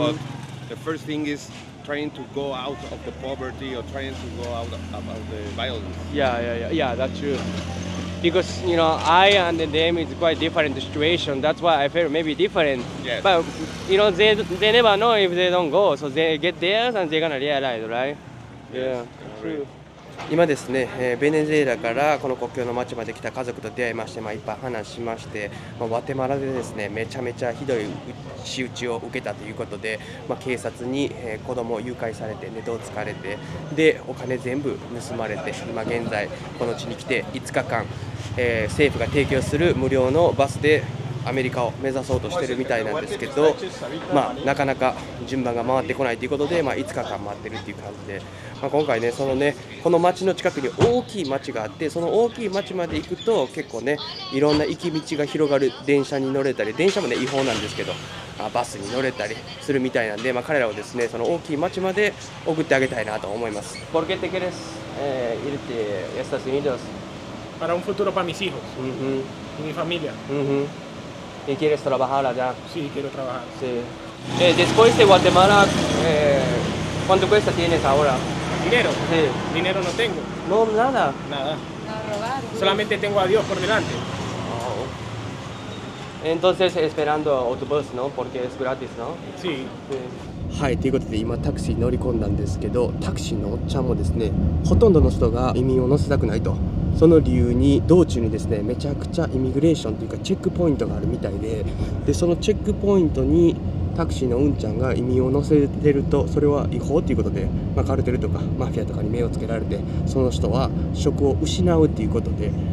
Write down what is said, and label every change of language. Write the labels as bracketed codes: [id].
[en] but the first thing is trying to go out of the poverty or trying to go out of the violence. Yeah, that's true. Because I and them is quite different situation. That's why I feel maybe different. Yes. But they never know if they don't go, so they get there and they're gonna realize, right? Yeah, true. [ja] 今ですね、ベネズエラからこの国境の町まで来た家族と出会いまして、いっぱい話しまして、ワテマラでですねめちゃめちゃひどい仕打ちを受けたということで、警察に、子供を誘拐されてネトをつかれて、でお金全部盗まれて、今現在この地に来て5日間、政府が提供する無料のバスでアメリカを目指そうとしてるみたいなんですけど、なかなか順番が回ってこないということで、5日間待ってるっていう感じで、今回ね、この町の近くに大きい町があって、その大きい町まで行くと結構ね、いろんな行き道が広がる電車に乗れたり、電車もね違法なんですけど、バスに乗れたりするみたいなんで、彼らをですね、その大きい町まで送ってあげたいなと思います。 [es] ¿Por qué te quieres irte a Estados Unidos? Para un futuro para mis hijos y mi familia. ¿Y quieres trabajar allá? Sí, quiero trabajar. Sí. Después de Guatemala, ¿cuánto cuesta tienes ahora? ¿Dinero? Sí. Dinero no tengo. No, nada. Nada. Solamente tengo a Dios por delante. Entonces esperando autobús, ¿no? Porque es gratis, ¿no? Sí. [ja] はい、ということで今タクシーに乗り込んだんですけど、タクシーのおっちゃんもですね、ほとんどの人が移民を乗せたくないと。その理由に道中にですね、めちゃくちゃイミグレーションというかチェックポイントがあるみたいで、そのチェックポイントにタクシーのうんちゃんが移民を乗せてると、それは違法ということで、カルテルとかマフィアとかに目をつけられて、その人は職を失うということで、